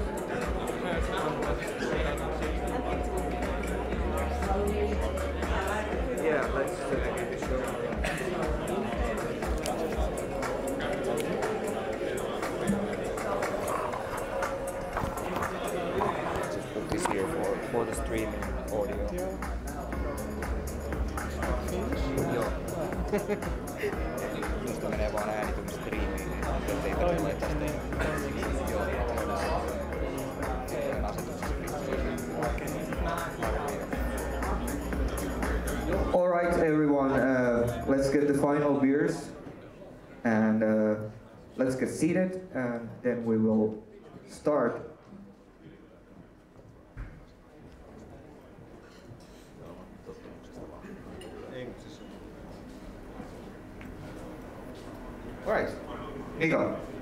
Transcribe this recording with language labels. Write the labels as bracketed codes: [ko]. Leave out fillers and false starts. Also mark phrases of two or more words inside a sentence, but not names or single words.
[en] Yeah, let's get the show. Just put this here for the streaming audio. [fi] Joo. Mistä menee vaan ääni tuonne striimiin, niin ettei tulee tästä. Joo, toinen asetuksessa. [en] All right, everyone, let's get the final beers and let's get seated and then we will start. All right, Mika.